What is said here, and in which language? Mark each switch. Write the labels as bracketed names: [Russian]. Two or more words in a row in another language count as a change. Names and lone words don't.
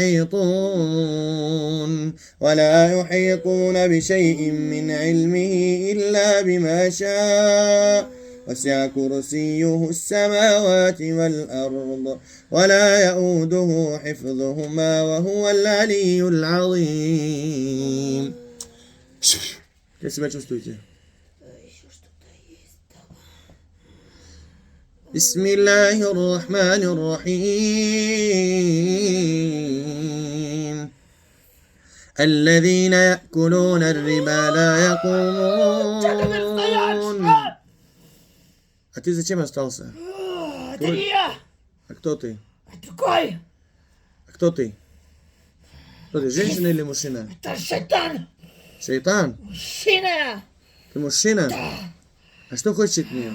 [Arabic] يحيطون بشيء من علمه إلا بما شاء، وسع كرسيه السماوات والأرض، ولا يؤوده حفظهما وهو العلي العظيم. [Russian] Как себя чувствуете? [Arabic] بسم الله الرحمن الرحيم. الذين يأكلون الربا لا يقومون. [Russian] А ты зачем остался? Это не я. А кто ты? А другой. А кто ты? Кто ты, женщина или мужчина? Это шайтан. Шайтан? Мужчина. Ты мужчина? Да. А что хочешь от нее?